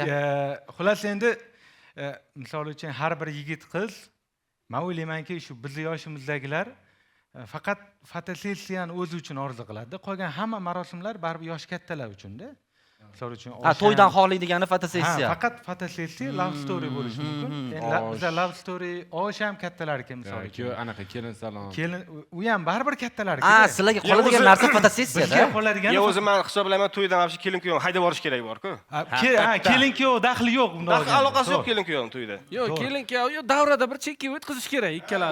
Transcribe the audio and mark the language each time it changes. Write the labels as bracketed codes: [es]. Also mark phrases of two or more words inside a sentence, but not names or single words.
[uz] Xullas endi misol uchun har bir yigit qiz men o'ylaymanki shu bizning yoshimizdagilar faqat fotosessiyani o'zi uchun orzu qiladi. Qolgan hamma marosimlar baribir yosh kattalar uchun-da. Misol uchun to'ydan xoli degani fotosessiya. Ha, faqat fotosessiya [en] love story [uz] bo'lishi mumkin. Endi bizda [en] love story [uz] osh ham kattalarga misol uchun. Anaqa kelin salon. Kelin u ham baribir kattalarga. Sizlarga qoladigan narsa fotosessiyada. Bizga qoladigan. Yo, o'zim men hisoblayman to'ydan avval kelin kuyov haydab borish kerak bor-ku. Kelin kuyov daxli yo'q bunda. Daxli aloqasi yo'q kelin kuyovning to'yida. Yo'q, kelin kuyov davrada bir chekka o'tkazish kerak ikkalasi.